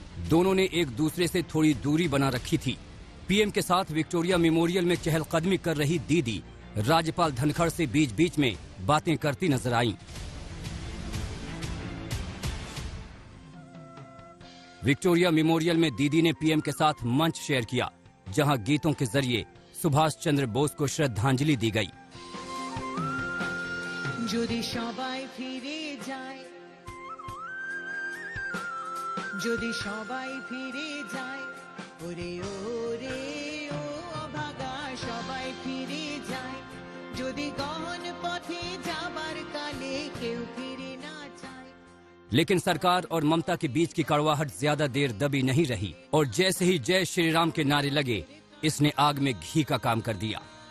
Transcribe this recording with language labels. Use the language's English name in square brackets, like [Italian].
[Hindi] दोनों ने एक दूसरे से थोड़ी दूरी बना रखी थी। पीएम के साथ विक्टोरिया मेमोरियल में चहलकदमी कर रही दीदी राज्यपाल धनखड़ से बीच बीच में बातें करती नजर आईं। विक्टोरिया मेमोरियल में दीदी ने पीएम के साथ मंच शेयर किया, जहां गीतों के जरिए सुभाष चंद्र बोस को श्रद्धांजलि दी गई। [Bangla] যদি সবাই ফিরে যায়, যদি সবাই ফিরে যায়, ওরে ওরে ও অভাগা সবাই ফিরে যায়, যদি গহন পথে যাবার কালে কেউ ফিরে না চায়। [Hindi] लेकिन सरकार और ममता के बीच की कड़वाहट ज्यादा देर दबी नहीं रही और जैसे ही जय श्री राम के नारे लगे, इसने आग में घी का काम कर दिया।